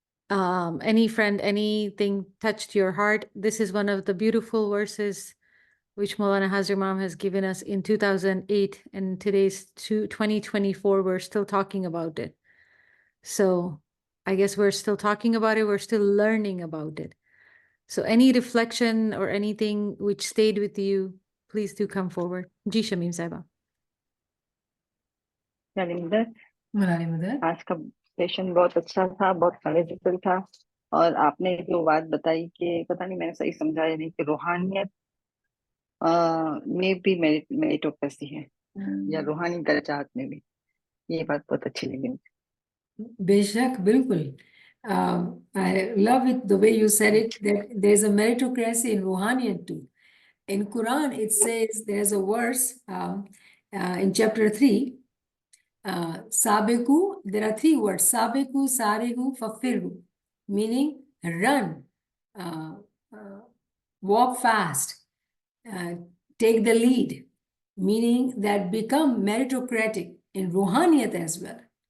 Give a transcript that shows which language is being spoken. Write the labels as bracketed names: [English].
[English] Any friend, anything touched your heart. This is one of the beautiful verses which Maulana Hazir Imam has given us in 2008, and today's 2024, we're still talking about it. So I guess we're still talking about it. We're still learning about it. So any reflection or anything which stayed with you, please do come forward. Ji Shamim Saiba. [Hindi] आज का session बहुत अच्छा था, बहुत knowledgeable था। और आपने जो बात बताई कि पता नहीं मैंने सही समझा या नहीं, कि रूहानियत में भी मेरिटोक्रेसी है, या रूहानी दर्जात में भी, ये बात बहुत अच्छी लगी मुझे। बेशक, बिल्कुल। [English] I love it the way you said it, that there's a meritocracy in Ruhaniyat too. In Quran, it says there's a verse in chapter 3, Sabiku, there are 3 words, Sabiku, Sarihu, Fafiru, meaning run, uh, walk fast, take the lead, meaning that become meritocratic in Ruhaniyat as well.